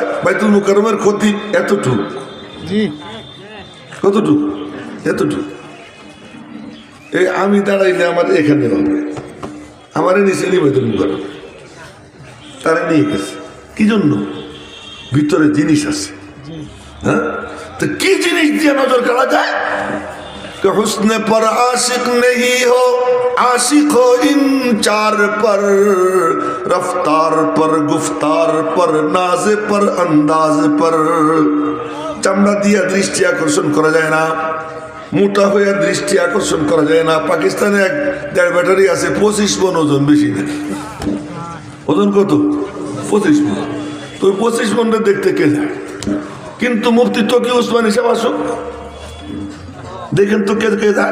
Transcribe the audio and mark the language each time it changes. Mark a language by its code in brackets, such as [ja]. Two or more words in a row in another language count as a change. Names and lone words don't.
[bn] বাইতুল মুকাররমের ক্ষতি এতটুক, কতটুক, এতটুক। এই আমি দাঁড়াইলে আমার এখানে হবে, আমারে নিচে নিয়ে বাইতুল মুকাররম তারা নিয়ে গেছে। কি জন্য? ভিতরে জিনিস আছে। হ্যাঁ, তো কি জিনিস দিয়ে নজর কাড়া যায়? [ur] کہ حسن پر عاشق نہیں ہو، عاشق ہو ان چار پر، رفتار پر، گفتار پر، ناز پر، انداز پر. [bn] চামড়া দিয়ে দৃষ্টি আকর্ষণ করা যায় না, মোটা হয়ে দৃষ্টি আকর্ষণ করা যায় না। পাকিস্তানে এক দেড় ব্যাটারি আছে, 25 মন ওজন, বেশি না। ওজন কত? 25 মন। তো 25 মনটা দেখতে কে যায়? কিন্তু মুফতি তকি উসমান হিসাব আসো, দেখেন তো কে কে যায়।